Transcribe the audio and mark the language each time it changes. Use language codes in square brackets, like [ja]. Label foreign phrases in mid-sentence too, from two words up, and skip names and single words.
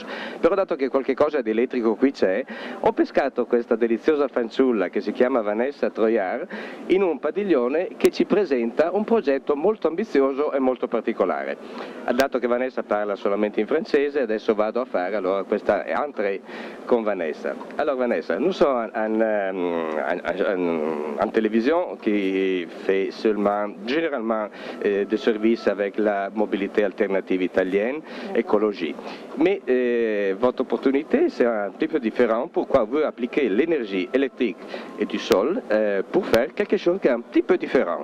[it] Però dato che qualche cosa di elettrico qui c'è, ho pescato questa deliziosa fanciulla che si chiama Vanessa Troyar in un padiglione che ci presenta un progetto molto ambizioso e molto particolare. Dato che Vanessa parla solamente in francese, adesso vado a fare allora questa entrée con Vanessa. [fr] Allora Vanessa, nous sommes en télévision qui fait seulement, généralement, des services avec la mobilité alternative italienne, écologie. Mais votre opportunité, c'est un petit peu différent. Pourquoi vous appliquez l'énergie électrique et du sol pour faire quelque chose qui est un petit peu différent.